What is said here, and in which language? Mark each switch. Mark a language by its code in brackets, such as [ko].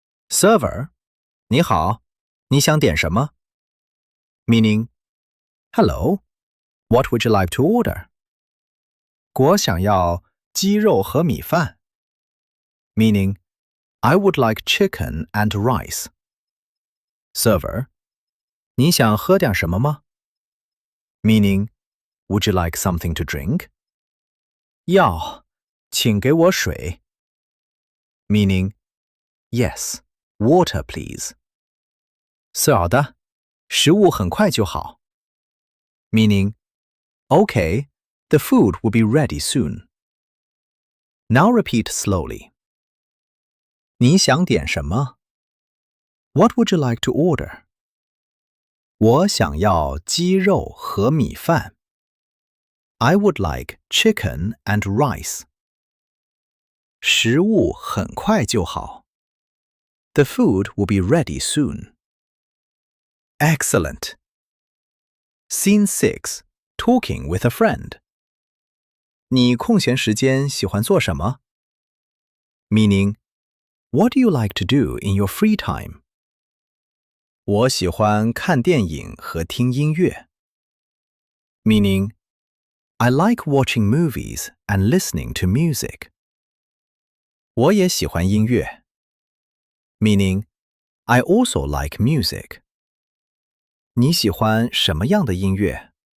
[zh] Server, 你好,你想点什么? [en] Meaning, hello, what would you like to order? [zh] 我想要鸡肉和米饭. [en] Meaning, I would like chicken and rice. [zh] Server, 你想喝点什么吗? [en] Meaning, would you like something to drink? [zh] 要,请给我水. [en] Meaning, yes, water please. [zh] 是好的,食物很快就好. [en] Meaning, okay, the food will be ready soon. Now repeat slowly. [zh] 你想点什么? [en] What would you like to order? [zh] 我想要鸡肉和米饭. [en] I would like chicken and rice. [zh] 食物很快就好. [en] The food will be ready soon. Excellent. Scene 6. Talking with a friend. [zh] 你空闲时间喜欢做什么? [en] Meaning, what do you like to do in your free time? [zh] 我喜欢看电影和听音乐. [en] Meaning, I like watching movies and listening to music. [zh] 我也喜欢音乐. [en] Meaning, I also like music. [zh] 你喜欢什么样的音乐?